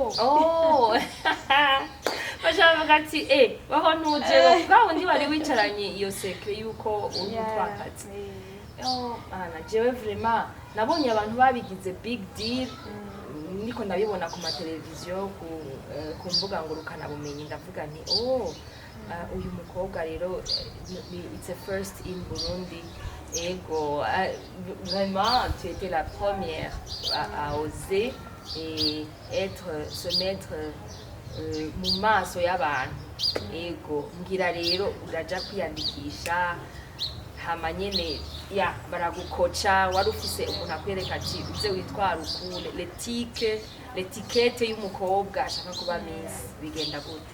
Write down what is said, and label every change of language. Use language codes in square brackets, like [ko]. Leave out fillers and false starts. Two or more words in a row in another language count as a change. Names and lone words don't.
[rn] bashaka ati baho ntuje bwa wundi wari wicaranye iyo secret yuko uri gutwakaza na jewe vraiment nabonye abantu babigize [en] big deal [rn] niko ndabibona ku mateleviziyo ku mbuga ngurukanabumenyi ndavuga nti uyu mukobwa rero [en] it's a first in Burundi [rn] ego vraiment [fr] tu étais la première à oser et se mettre [rn] mu maso y'abantu ego ngira rero uraja kwiyandikisha hama nyene baragukoca wari ufise umuntu akwereka ati uze witwara ukune l'etiquette y'umukobwa ashaka kuba miss bigenda gute